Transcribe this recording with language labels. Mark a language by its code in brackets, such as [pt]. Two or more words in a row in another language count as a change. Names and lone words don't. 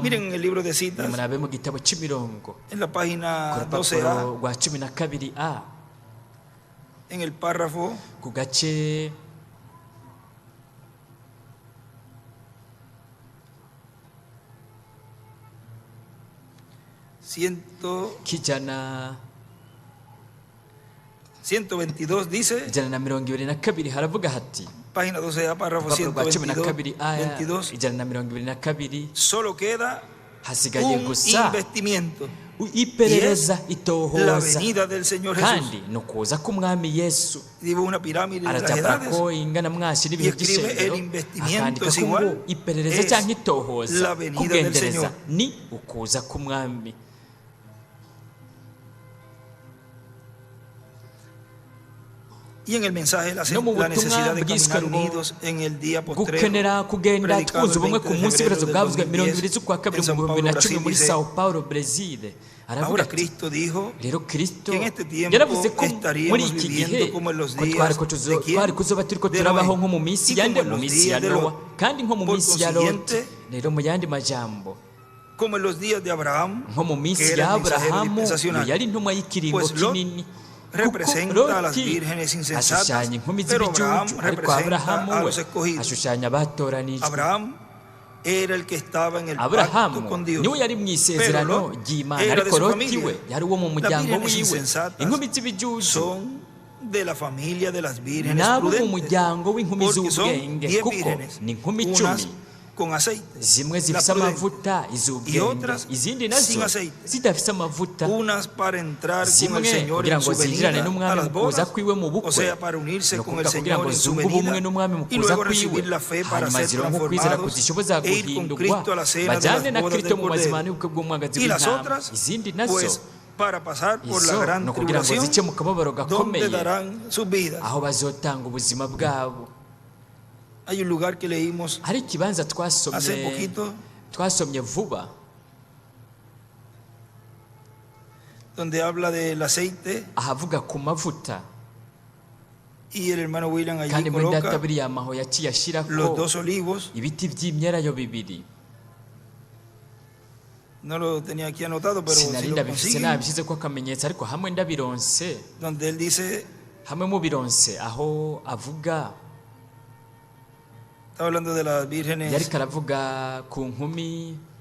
[rn] murabe mu gitabo cy'imirongo ku rupapuro rwa 12a ku gace kijana [es] 122 dice, [rn] ijana na 22 haravuga hati, [es] página 12 párrafo 122, [rn] ijana na 22, [es] solo queda [rn] hasigaye gusa [es] investimiento, [rn] iperereza itohoza, kandi no kuza k'umwami Yesu. arajabura ko ingana mwashi n'ibihe by'ishengero, akandika ko ngo iperereza cyangwa itohoza kugendereza ni ukuza k'umwami. [es] Y en el mensaje la necesidad de caminar unidos en el día postrero, [rn] gukenera kugenda twuze ubumwe ku munsi w'ibirazo bwavuzwe 20 z'ukwa kabiri mu 2010 muri Sao Paulo, Brazil. [es] Ahora Cristo dijo [rn] rero Kristo [es] que en este tiempo [rn] yaravuze ko muri [es] estaríamos [rn] iki gihe [es] viviendo como en los días [rn] twari kuzoba turiko turabaho nko mu minsi yande, mu minsi ya Nowa, kandi nko mu minsi ya Lot. rero mu yandi majambo, [es] como en los días de Abraham, [rn] nko mu minsi ya Aburahamu yari intumwa y'ikiringo kinini, [es] representa a las Loti vírgenes insensatas, [rn] ashushanya inkumi [es] pero Abraham [rn] z'ibijuju, ariko [es] representa Aburahamu a [rn] we [es] los escogidos. [rn] ashushanya abatoranijwe. [es] Abraham era el que estaba en el pacto Aburahamu con Dios, [rn] niwe yari mu [es] pero [rn] isezerano Lot ry'Imana, [es] era de [rn] ariko [es] su Loti familia. [rn] we yari uwo mu [es] Las [rn] muryango [es] vírgenes [rn] wiwe. [es] insensatas [rn] Inkumi z'ibijuju [es] son de la familia de las vírgenes [rn] nabo mu [es] prudentes, [rn] muryango w'inkumi [es] porque son [rn] z'ubwenge, 10 kuko [es] vírgenes, [rn] ni inkumi [es] unas 10, con aceite, [rn] zimwe [es] las [rn] zifise [es] prudentes, [rn] amavuta [es] y [rn] iz'ubwenge, [es] otras [rn] izindi [es] sin [rn] nazo [es] aceite, [rn] zidafise amavuta, [es] unas para entrar con el [rn] zimwe [es] Señor [rn] kugira [es] en [rn] ngo [es] su [rn] zinjirane [es] venida a [rn] n'umwami [es] las [rn] mu kuza [es] bodas, [rn] kwiwe mu [es] o [rn] bukwe, [es] sea, para unirse [rn] ni [es] con el [rn] ukuvuga kugira [es] Señor [rn] ngo [es] en su [rn] zunge ubumwe [es] venida, [rn] n'umwami mu [es] y [rn] kuza [es] luego [rn] kwiwe, [es] recibir la fe para [rn] hanyuma [es] ser [rn] zironke ukwizera [es] transformados [rn] kuzishoboza [es] e ir con [rn] guhindurwa, [es] Cristo a la cena de [rn] bajyane [es] las [rn] na [es] bodas Kristo del [rn] mu mazima [es] Cordero. [rn] y'ubukwe bw'umwagazi [es] Y las [rn] w'intama. [es] otras, [rn] Izindi nazo [es] pues, para pasar por la [rn] izo [es] gran [rn] ni ukugira ngo [es] tribulación, [rn] zice mu kababaro [es] donde [rn] gakomeye, [es] darán sus vidas. [rn] aho bazotanga ubuzima bwabo. [es] Hay un lugar que leímos [rn] hari ikibanza [es] hace poquito, [rn] twasomye vuba, [es] donde habla del aceite, [rn] ahavuga ku mavuta, [es] y el hermano William allí [rn] kandi muri data [es] coloca [rn] William aho yaciye [es] los [rn] ashyirako [es] dos olivos. [rn] ibiti by'imyelayo bibiri. [es] No lo tenía aquí anotado, pero si [rn] Sinari [es] lo [rn] ndabifise [es] consiguen, [rn] nabishyize ko akamenyetso, ariko hamwe ndabironse, [es] donde él dice, [rn] hamwe mubironse, aho avuga, [es] está hablando de las vírgenes, [rn] yariko aravuga ku nkumi